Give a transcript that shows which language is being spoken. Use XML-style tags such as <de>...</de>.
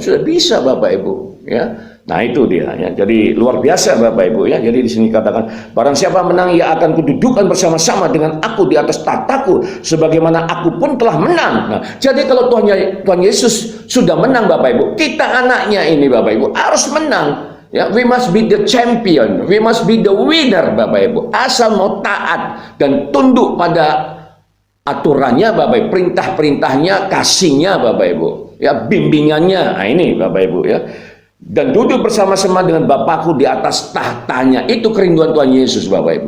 <id>Sudah bisa Bapak Ibu, ya. Nah, itu dia ya. Jadi luar biasa Bapak Ibu ya. Jadi di sini katakan, barang siapa menang ia akan kududukan bersama-sama dengan aku di atas tahtaku sebagaimana aku pun telah menang. Nah, jadi kalau Tuhan Yesus sudah menang Bapak Ibu, kita anaknya ini Bapak Ibu harus menang.</id> <en>Ya, we must be the champion, we must be the winner Bapak Ibu.</en> <id>Asal mau taat dan tunduk pada aturannya Bapak Ibu, perintah-perintahnya, kasihnya Bapak Ibu, ya, bimbingannya. Nah, ini Bapak Ibu ya. Dan duduk bersama-sama dengan Bapakku di atas tahtanya. Itu kerinduan Tuhan Yesus Bapak Ibu.</id>